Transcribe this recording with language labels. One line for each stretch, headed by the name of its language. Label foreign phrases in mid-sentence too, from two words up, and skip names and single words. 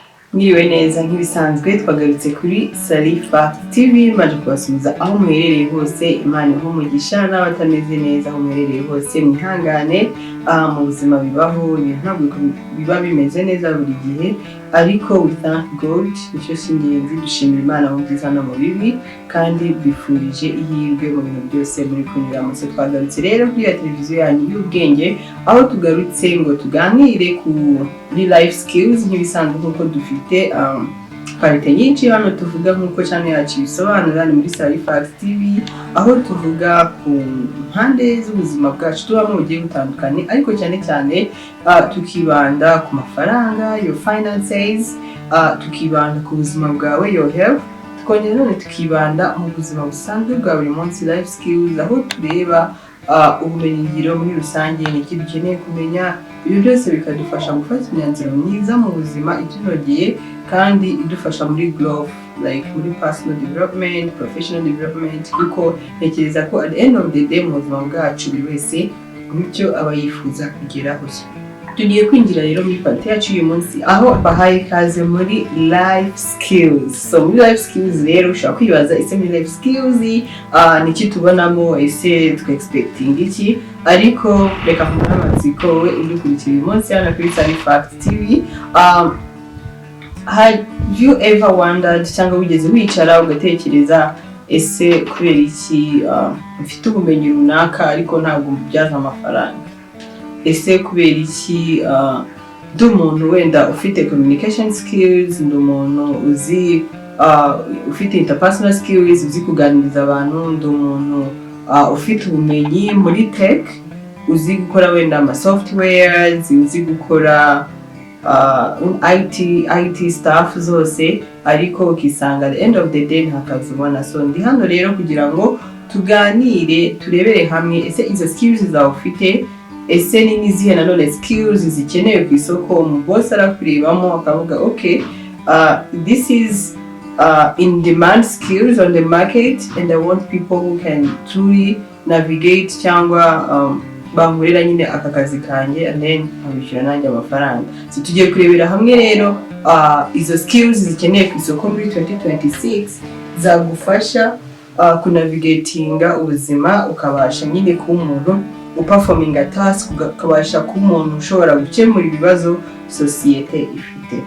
Kinyarwanda: Mwiriwe neza nk'ibisanzwe twagarutse kuri Sarifa TV maje kubasubiza aho muherereye hose. Imana umugisha n'abatameze neza aho muherereye hose mwihangane. Mu buzima bibaho ntabwo biba bimeze neza buri gihe, ariko
English: we thank God,
Kinyarwanda: nicyo cy'ingenzi. Dushimira Imana mu byiza no mu bibi, kandi bifurije ihirwe mu bintu byose muri kunyuramo. Twagarutse rero kuri ya televiziyo yanyu y'ubwenge, aho tugarutse ngo tuganire kuri
English: life skills
Kinyarwanda: nk'ibisanzwe nk'uko dufite parite nyinshi hano tuvuga nk'uko cyane yacu bisobanura ni muri Sarifa TV, aho tuvuga ku mpande z'ubuzima bwacu tubamo bugiye butandukanye, ariko cyane cyane tukibanda ku mafaranga,
English: your finances,
Kinyarwanda: tukibanda ku buzima bwawe,
English: your health,
Kinyarwanda: tukongera none tukibanda mu buzima busanzwe bwa buri munsi,
English: life skills,
Kinyarwanda: aho tureba ubumenyingiro muri rusange n'iki dukeneye kumenya. Ibi byose bikadufasha gufata imyanzuro myiza mu buzima itunogeye kandi idufasha muri growth, like muri
English: personal development, professional development,
Kinyarwanda: kuko ntekereza ko
English: at the end of the day
Kinyarwanda: mu buzima bwacu buri wese nicyo aba yifuza kugeraho. Tugiye kwinjira rero muri party yacu uyu munsi, aho bahaye ikaze muri
English: life skills.
Kinyarwanda: So muri
English: life skills
Kinyarwanda: rero ushaka kwibaza ese muri
English: life skills
Kinyarwanda: niki tubonamo, ese expecting iki, ariko reka kumara amatsiko we udukurikira uyu munsi hano kuri Sarifa TV.
English: Have you ever wondered,
Kinyarwanda: cyangwa wigeze wicara ugatekereza ese kubera iki mfite ubumenyi runaka ariko ntabwo mbyaza amafaranga? Ese kubera iki ndi umuntu wenda ufite
English: communication skills,
Kinyarwanda: ndi umuntu uzi ufite
English: interpersonal skills,
Kinyarwanda: uzi kuganiriza abantu, ndi umuntu ufite ubumenyi muri tech, uzi gukora wenda ama softwares, uzi gukora
English: IT staff
Kinyarwanda: zose, ariko ukisanga
English: at the end of the day
Kinyarwanda: nta kazi ubona. So ndi hano rero kugira ngo tuganire, turebere hamwe ese izo skills zawe ufite, ese ni nizihe nanone skills zikenewe ku isoko. Umuboss arakurebamo akavuga
English: okay, this is in demand skills on the market, and I want people who can truly navigate
Kinyarwanda: cyangwa bankorera nyine aka kazi kanjye,
English: and then
Kinyarwanda: abishyura nanjye amafaranga. So tugiye kurebera hamwe rero izo skills zikenewe ku isoko muri 2026 zagufasha kunavigatinga ubuzima, ukabasha nyine kuba umuntu uperforming
English: a task,
Kinyarwanda: ukabasha kuba umuntu ushobora gukemura ibibazo sosiyete ifite.